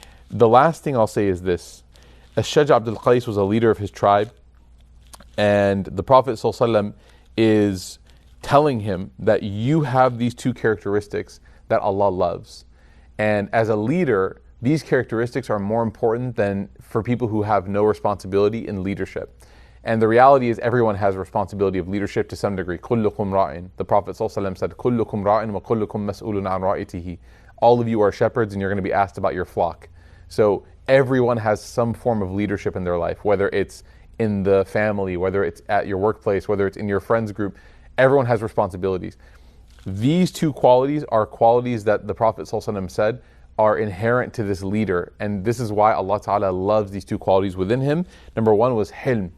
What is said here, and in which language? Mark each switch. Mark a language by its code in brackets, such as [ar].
[en] The last thing I'll say is this. Shaj Abdul Qais was a leader of his tribe, and the Prophet ﷺ is telling him that you have these two characteristics that Allah loves. And as a leader, these characteristics are more important than for people who have no responsibility in leadership. And the reality is everyone has responsibility of leadership to some degree. [ar] كُلُّكُمْ رَاعٍ. [en] The Prophet ﷺ said, [ar] كُلُّكُمْ رَاعٍ وَكُلُّكُمْ مَسْئُولٌ عَنْ رَاعِتِهِ. [en] All of you are shepherds and you're going to be asked about your flock. So everyone has some form of leadership in their life, whether it's in the family, whether it's at your workplace, whether it's in your friends group. Everyone has responsibilities. These two qualities are qualities that the Prophet ﷺ said are inherent to this leader, and this is why Allah Ta'ala loves these two qualities within him. Number one was hilm.